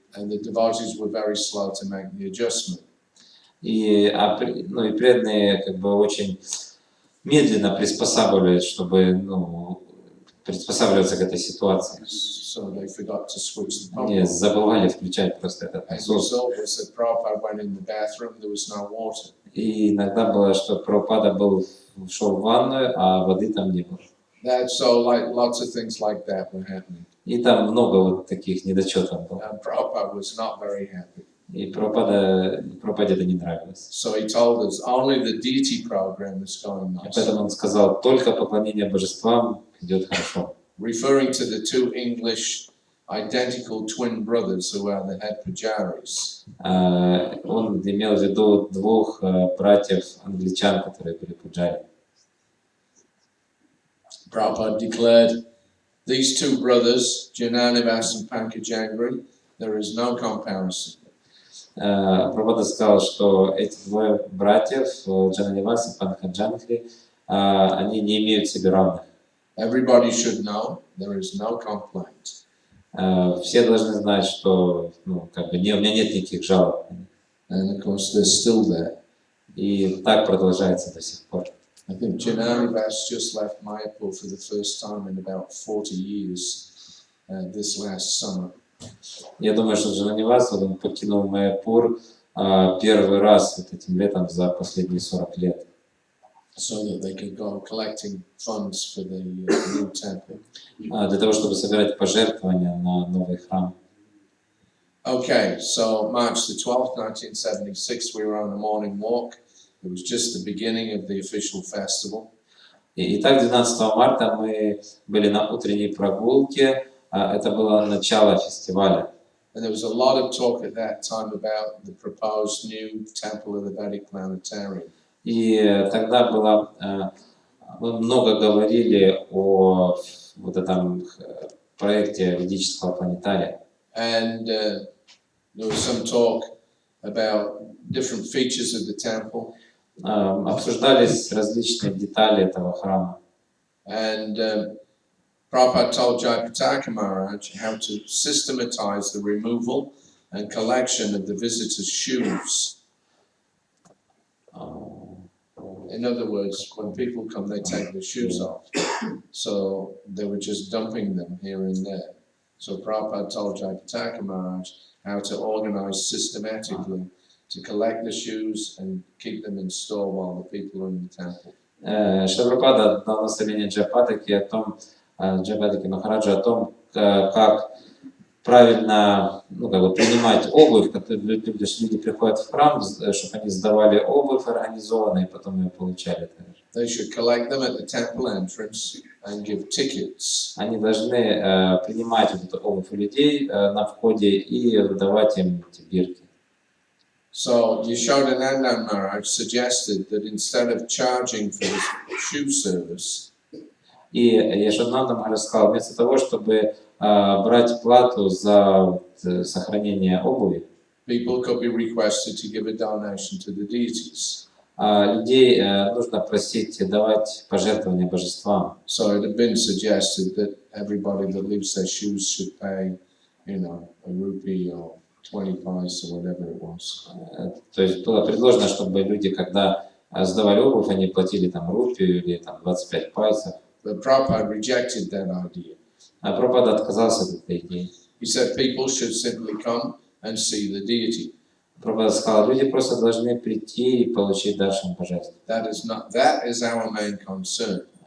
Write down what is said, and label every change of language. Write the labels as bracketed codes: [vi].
[en] And the devotees were very slow to make the adjustment. [ru] И преданные очень медленно приспосабливались, чтобы приспосабливаться к этой ситуации. [en] So they forgot to switch the [ru] Они [en] pump. [ru] забывали включать просто этот [en] And the [ru] насос. [en] result was that Prabhupada went in the bathroom, there was no water. [ru] И иногда было, что Прабхупада шел в ванную, а воды там не было. [en] So like lots of things like that were happening. [ru] И там много вот таких недочетов было. [en] And Prabhupada was not very happy. [ru] И Прабхупаде это не нравилось. [en] So he told us only the deity program is going [ru] И [en] nice. [ru] поэтому он сказал, только поклонение божествам идет хорошо. [en] Referring to the two English identical twin brothers who are the head pujaris. [ru] Он имел в виду двух братьев-англичан, которые были пуджари. [en] Prabhupada declared, these two brothers, Jananivas and Pankajangri, there is no comparison. [ru] Прабхупада сказал, что эти двое братьев, Джананивас и Панкаджангри, они не имеют себе равных. [en] Everybody should know there is no complaint. [ru] Все должны знать, что у меня нет никаких жалоб. [en] And of course, they're still there. [ru] И так продолжается до сих пор. [en] I think Jananivas just left Mayapur for the first time in about 40 years this last summer. [ru] Я думаю, что Джананивас, он покинул Майяпур первый раз вот этим летом за последние 40 лет. [en] So that they could go collecting funds for the new temple. [ru] Для того, чтобы собирать пожертвования на новый храм. [en] Okay, so March the 12th, 1976, we were on a morning walk. It was just the beginning of the official festival. [ru] Итак, 12 марта мы были на утренней прогулке. Это было начало фестиваля. [en] And there was a lot of talk at that time about the proposed new temple of the Vedic planetarium. [ru] И тогда мы много говорили о вот этом проекте ведического планетария. [en] And there was some talk about different features of the temple. [ru] Обсуждались различные детали этого храма. [en] And Prabhupada told Jayapataka Maharaj how to systematize the removal and collection of the visitors' shoes. In other words, when people come, they take their shoes off. So they were just dumping them here and there. So Prabhupada told Jayapataka Maharaj how to organize systematically to collect the shoes and keep them in store while the people are in the temple. [ru] Прабхупада дал наставление Джайапатаке Махараджу о том, как правильно принимать обувь, когда люди приходят в храм, чтобы они сдавали обувь организованно и потом ее получали также. [en] They should collect them at the temple entrance and give tickets. [ru] Они должны принимать вот эту обувь у людей на входе и выдавать им эти бирки. [en] So Yashodananda Maharaj suggested that instead of charging for the shoe service, [ru] и Яшоднанда Махарадж сказал, вместо того, чтобы брать плату за сохранение обуви, [en] people could be requested to give a donation to the deities. [ru] Людей нужно просить давать пожертвования божествам. [en] So it had been suggested that everybody that leaves their shoes should pay, a rupee or 20 paise or whatever it was. [ru] То есть было предложено, чтобы люди, когда сдавали обувь, они платили там рупию или там 25 пайсов. [en] But Prabhupada rejected that idea. [ru] А Прабхупада отказался от этой идеи. [en] He said people should simply come and see the deity. [ru] Прабхупада сказал, люди просто должны прийти и получить даршан божеств. [en] That is our main concern.